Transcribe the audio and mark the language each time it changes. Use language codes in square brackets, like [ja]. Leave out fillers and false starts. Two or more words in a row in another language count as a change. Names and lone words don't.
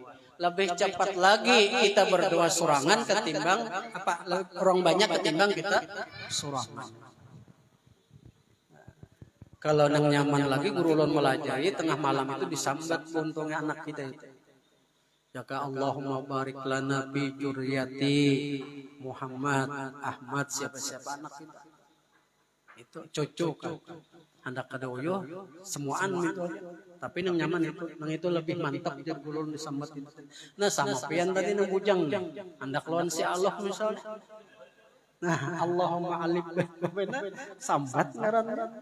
[bjn] Lebih cepat lagi kita berdoa sorangan ketimbang orang banyak ketimbang kita sorangan. Kalau nang nyaman lagi guru ulun melajari tengah malam itu disambat untungnya anak kita itu. [ar] Jaka اللهم بارك لنا في ذرية محمد, [bjn] Ahmad, siapa-siapa anak kita. Itu cocok kan. Hendak kada uyuh semuaan itu. Tapi nang nyaman itu, nang itu lebih mantap jadi guru ulun disambat itu. Nah sama pian tadi nang bujang. Hendak lawan si Allah misalnya. Nah, [ar] اللهم ألف بين [bjn] sambat ngaran.